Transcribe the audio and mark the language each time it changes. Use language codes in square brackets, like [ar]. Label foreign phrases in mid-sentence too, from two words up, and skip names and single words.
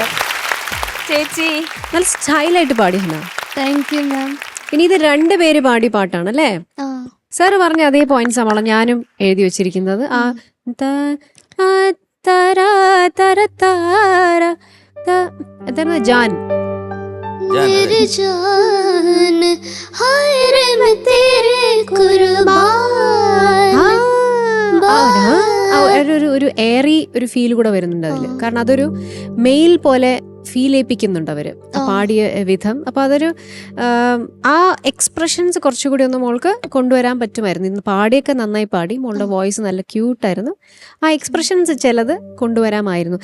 [ml] ചേച്ചി നല്ല സ്റ്റൈലായിട്ട് പാടി ഹന. [en] Thank you [ml] മാം. ഇനി ഇത് 2 പേര് പാടി പാട്ടാണ് അല്ലേ? സാറ് പറഞ്ഞ അതേ പോയിന്റ്സ് ആണല്ലോ ഞാനും എഴുതി വെച്ചിരിക്കുന്നത്. എന്തായിരുന്നു? ജാൻ. [hi] मेरी जान हाय रे मैं तेरे कुर्बान. [ml] ഒരു എയറി ഒരു ഫീൽ കൂടെ വരുന്നുണ്ട് അതില്. കാരണം അതൊരു മെയിൽ പോലെ ഫീൽ ചെയ്യിപ്പിക്കുന്നുണ്ട് അവര് പാടിയ വിധം. അപ്പൊ അതൊരു ആ എക്സ്പ്രഷൻസ് കുറച്ചുകൂടി ഒന്ന് മോൾക്ക് കൊണ്ടുവരാൻ പറ്റുമായിരുന്നു. ഇന്ന് പാടിയൊക്കെ നന്നായി പാടി, മോളുടെ വോയിസ് നല്ല ക്യൂട്ടായിരുന്നു. ആ എക്സ്പ്രഷൻസ് ചിലത് കൊണ്ടുവരാമായിരുന്നു.